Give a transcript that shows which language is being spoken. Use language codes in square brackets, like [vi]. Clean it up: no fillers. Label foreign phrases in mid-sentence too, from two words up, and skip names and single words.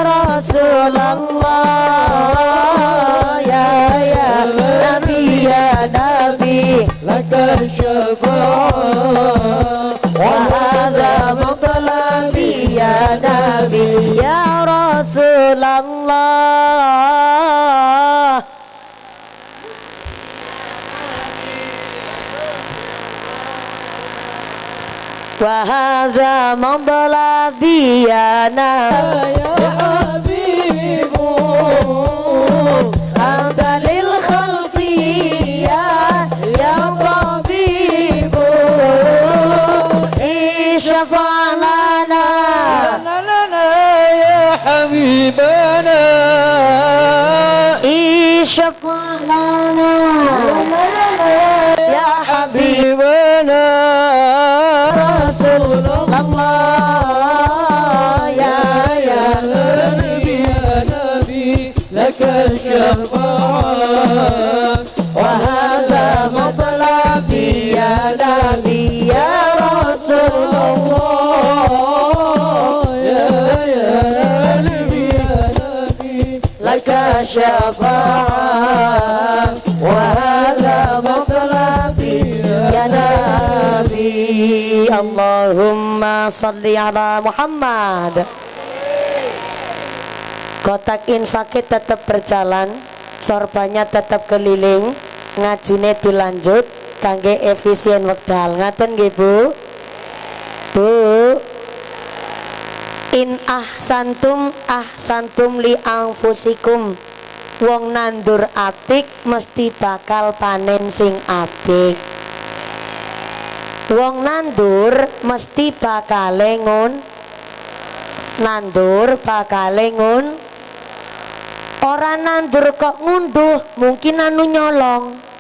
[ar] رسول الله يا نبي يا نبي لك الشفاعة وهذا مطلبي يا نبي يا رسول الله. وهذا مطلبي يا نبي يا حبيب أنت للخلق يا طبيب اشفع لنا يا حبيبنا اشفع لنا يا حبيبنا رسول الله يا نبي لك الشفاعة وهذا مطلبي يا نبي يا رسول الله يا نبي لك الشفاعة وهذا مطلبي يا نبي. اللهم صل على محمد. [id] Kotak infaknya tetap berjalan, sorbannya tetap keliling, [jv] ngajine dilanjut kangge efisien wekdal. Ngaten nggih Bu? Bu. [ar] إن أحسنتم أحسنتم لأنفسكم [jv] Wong nandur apik mesti bakal panen sing apik. Wong nandur mesti bakal nandur bakal ora nandur kok ngunduh mungkin anu nyolong.